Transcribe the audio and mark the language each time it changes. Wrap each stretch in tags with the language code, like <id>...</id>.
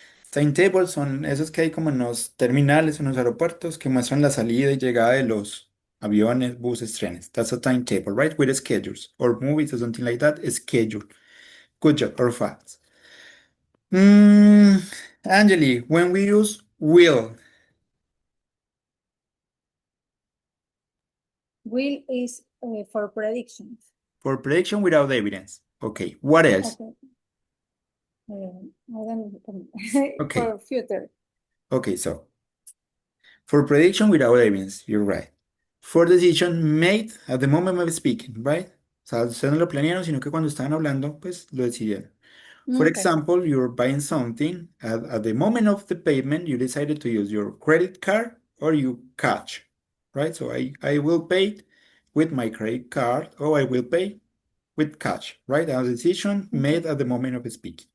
<es>Timetables son esos que hay como en los terminales, en los aeropuertos, que muestran la salida y llegada de los aviones, buses, trenes.</es> <en>That's a timetable, right? With schedules. Or movies or something like that. Schedule. Good job. Or facts. Mm, Angeli, when we use will Will is for predictions. for prediction without evidence. Okay. What else? Okay. I don't Okay. for future. Okay. So for prediction without evidence, you're right. For decision made at the moment of speaking, right?</en> <es>O sea, ustedes no lo planearon, sino que cuando estaban hablando, pues lo decidieron.</es> <en>For Okay. example, you're buying something. At the moment of the payment, you decided to use your credit card or you cash, right? So I will pay with my credit card or I will pay with cash, right? A decision made at the moment of speaking.</en>